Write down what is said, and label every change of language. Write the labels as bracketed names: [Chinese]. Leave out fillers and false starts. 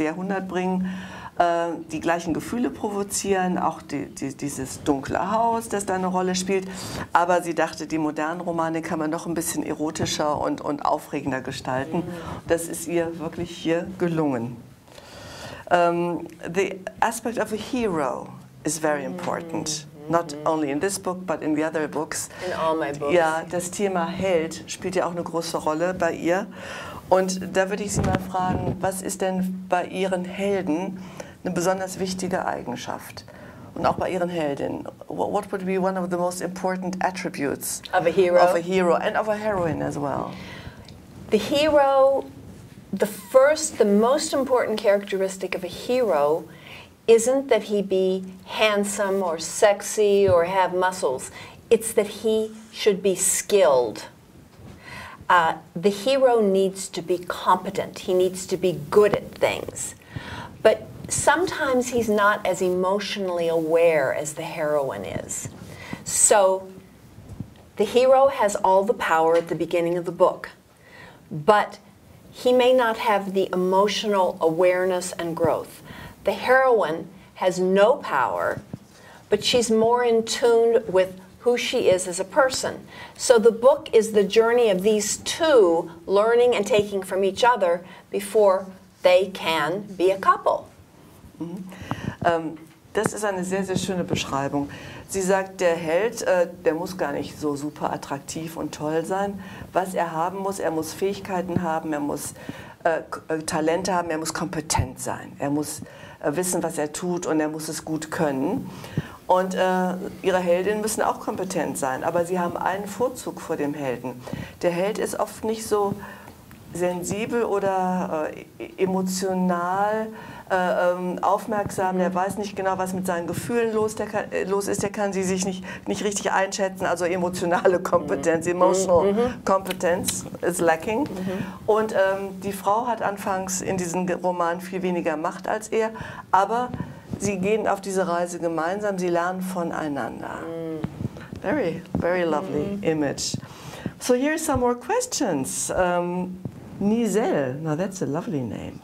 [German] Jahrhundert bringen, die gleichen Gefühle provozieren, auch dieses dunkle Haus, das da eine Rolle spielt. Aber sie dachte, die modernen Romane kann man noch ein bisschen erotischer und aufregender gestalten. Das ist ihr wirklich hier gelungen. [English] The aspect of a hero is very important. Not only in this book, but in the other books. In all my books. [German] Ja, das Thema Held spielt ja auch eine große Rolle bei ihr. Und da würde ich Sie mal fragen, was ist denn bei Ihren Helden eine besonders wichtige Eigenschaft? Und auch bei Ihren Heldinnen. [English] What would be one of the most important attributes of a hero? Of a hero and of a heroine as well? The hero, the most important characteristic of a hero isn't that he be handsome or sexy or have muscles. It's that he should be skilled. The hero needs to be competent. He needs to be good at things. But sometimes he's not as emotionally aware as the heroine is. So the hero has all the power at the beginning of the book, but he may not have the emotional awareness and growth. The heroine has no power, but she's more in tune with who she is as a person. So the book is the journey of these two learning and taking from each other before they can be a couple. [German] Das ist eine sehr, sehr schöne Beschreibung. Sie sagt, der Held, der muss gar nicht so super attraktiv und toll sein. Was er haben muss, er muss Fähigkeiten haben, er muss Talente haben, er muss kompetent sein. Er muss wissen, was er tut und er muss es gut können. Und ihre Heldinnen müssen auch kompetent sein, aber sie haben einen Vorzug vor dem Helden. Der Held ist oft nicht so sensibel oder emotional aufmerksam, der weiß nicht genau, was mit seinen Gefühlen los ist, der kann sie sich nicht richtig einschätzen, also emotionale Kompetenz, [English] emotional competence is lacking. [German] Und die Frau hat anfangs in diesem Roman viel weniger Macht als er, aber sie gehen auf diese Reise gemeinsam, sie lernen voneinander. [English] Very, very lovely image. So here are some more questions. Nisel, now that's a lovely name.